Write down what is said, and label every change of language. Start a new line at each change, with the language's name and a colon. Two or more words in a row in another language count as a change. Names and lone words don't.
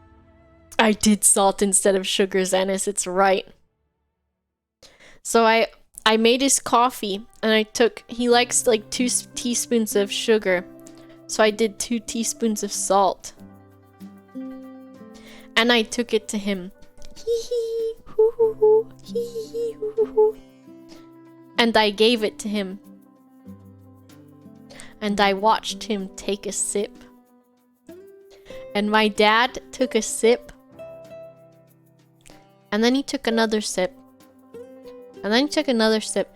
English: I did salt instead of sugar, Xanis, it's right. So I I made his coffee and he likes like 2 teaspoons of sugar. So I did 2 teaspoons of salt. And I took it to him. Hee hee, hoo hoo hoo, hee hee, hoo hoo hoo. And I gave it to him. And I watched him take a sip. And my dad took a sip. And then he took another sip. And then he took another sip.